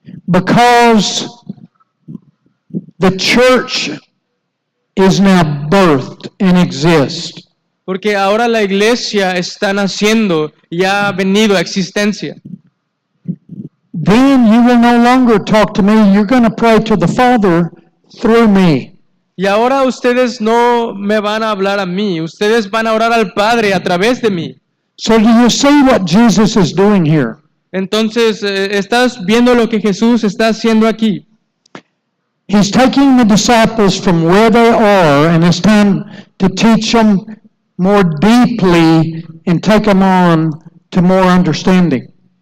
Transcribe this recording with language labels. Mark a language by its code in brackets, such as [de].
[en] because the church is now birthed and exists. [es] porque ahora la iglesia está naciendo y ha venido a existencia. [en] Then you will no longer talk to me. You're going to pray to the Father through me. [es] Y ahora ustedes no me van a hablar a mí, ustedes van a orar al Padre a través de mí. [en] So do you see what Jesus is doing here? [es] Entonces, estás viendo lo que Jesús está haciendo aquí. [en] He's taking the disciples from where they are, and it's time to teach them more deeply and take them on to more understanding.